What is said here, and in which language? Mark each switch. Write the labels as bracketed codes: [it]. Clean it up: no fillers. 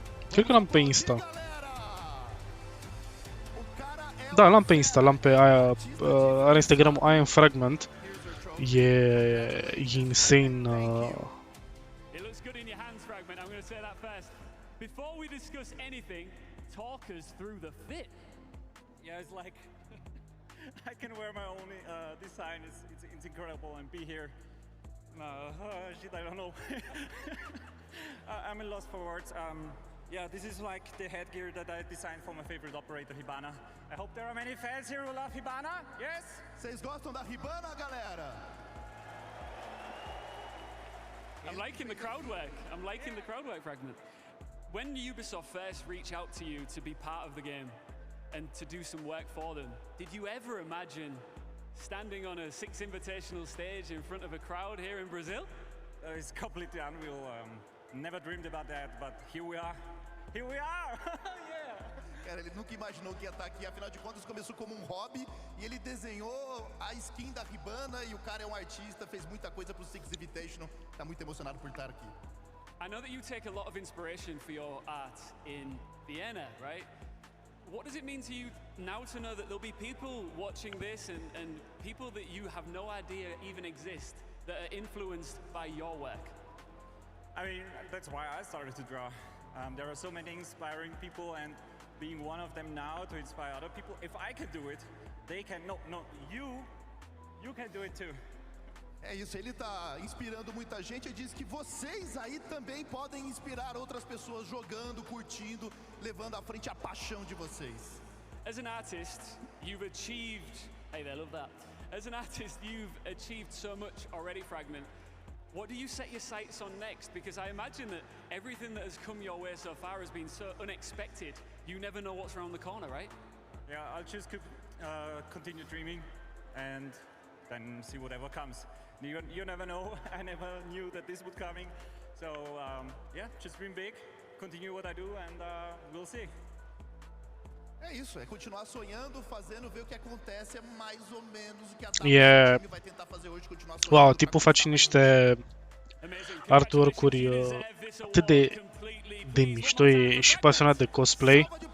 [ro] Cred că l-am pe Insta. Da, l-am pe Insta, l-am pe aia, are Instagram-ul I am Fragment. E insane. [en] It looks good in your hands, Fragment. I'm going to say that first. Before we discuss anything, talk us through the fit. Yeah, it's like I can wear my own design. It's incredible, and be here. Shit, I don't know. I'm in lost for words. Yeah, this is like the headgear that I designed for my favorite operator, Hibana. I hope there are many fans here who love Hibana. Yes? [pt] Vocês gostam da Hibana, galera? [en] I'm liking the crowd work. I'm liking the crowd work, Fragment. When Ubisoft first reached out to you to be part of the game and to do some work for them, did you ever imagine standing on a 6 invitational stage in front of a crowd here in Brazil? It's completely unreal. Never dreamed about that, but here we are. Here we are! Yeah! [pt] Cara, ele nunca imaginou que ia estar aqui, afinal de contas começou como um hobby e ele desenhou a skin da Hibana e o cara é um artista, fez muita coisa pro Six Invitational, tá muito emocionado por estar aqui. [en] I know that you take a lot of inspiration for your art in Vienna, right? What does it mean to you now to know that there'll be people watching this and people that you have no idea even exist that are influenced by your work? I mean, that's why I started to draw. There are so many inspiring people, and being one of them now to inspire other people. If I can do it, they can. No, you can do it too. [pt] É isso, ele tá inspirando muita gente e diz que vocês aí também podem inspirar outras pessoas jogando, curtindo, levando à frente a paixão de vocês. [en] As an artist, you've achieved, hey there, love that. As an artist, you've achieved so much already, Fragment. What do you set your sights on next? Because I imagine that everything that has come your way so far has been so unexpected. You never know what's around the corner, right? Yeah, I'll just continue dreaming and then see whatever comes. You never know. I never knew that this would coming. So yeah, just dream big, continue what I do, and we'll see. [pt] É isso, é continuar sonhando, fazendo, ver o que acontece, é mais ou menos o que a time vai tentar fazer hoje, continuar sonhando. [ro] Wow, tipul face niște artwork-uri atât de mișto, e și pasionat de cosplay.